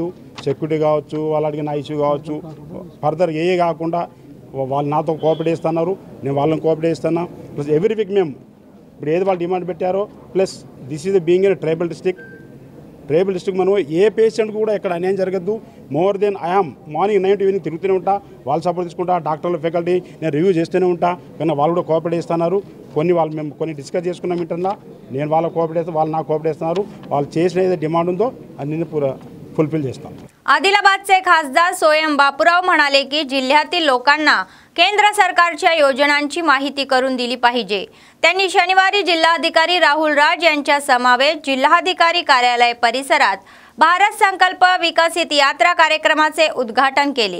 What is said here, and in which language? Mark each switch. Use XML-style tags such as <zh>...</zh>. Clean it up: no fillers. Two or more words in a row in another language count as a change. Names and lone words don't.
<te>సెక్యూరిటీ కావచ్చు, వాళ్ళు అడిగిన ఇష్యూ కావచ్చు, ఫర్దర్ ఏ కాకుండా వాళ్ళు నాతో కోఆపరేట్ చేస్తున్నారు, నేను వాళ్ళని కోఆపరేట్ చేస్తున్నా. ప్లస్</te> <en>every week</en> <te>మేము ఇప్పుడు ఏది వాళ్ళు డిమాండ్ పెట్టారో,</te> <en>plus this is being in tribal district</en> <te>మనం ఏ పేషెంట్ కూడా ఎక్కడ అన్యాయం జరగద్దు.</te> <en>more than I am morning 9 to evening</en> <te>తిరుగుతూనే ఉంటా, వాళ్ళు సపోర్ట్ తీసుకుంటా, డాక్టర్లు ఫ్యాకల్టీ నేను రివ్యూ చేస్తూనే ఉంటా. కానీ వాళ్ళు కూడా కోఆపరేట్ చేస్తున్నారు. మేము కొన్ని డిస్కస్ చేసుకున్నాం ఇంటర్నా, నేను వాళ్ళకి కోఆపరేట్ చేస్తాను, వాళ్ళు నాకు కోఆపరేట్ చేస్తున్నారు. వాళ్ళు చేసిన ఏదైతే डिमांड ఉందో అన్ని फुलफिल చేస్తాం.</te> <mr>आदिलाबादचे खासदार सोयम बापूराव म्हणाले की जिल्ह्यातील लोकांना केंद्र सरकारच्या योजनांची माहिती करून दिली पाहिजे. त्यांनी शनिवारी जिल्हाधिकारी राहुल राज यांच्या समवेत जिल्हाधिकारी कार्यालय परिसरात भारत संकल्प विकसित यात्रा कार्यक्रमाचे उद्घाटन केले.</mr>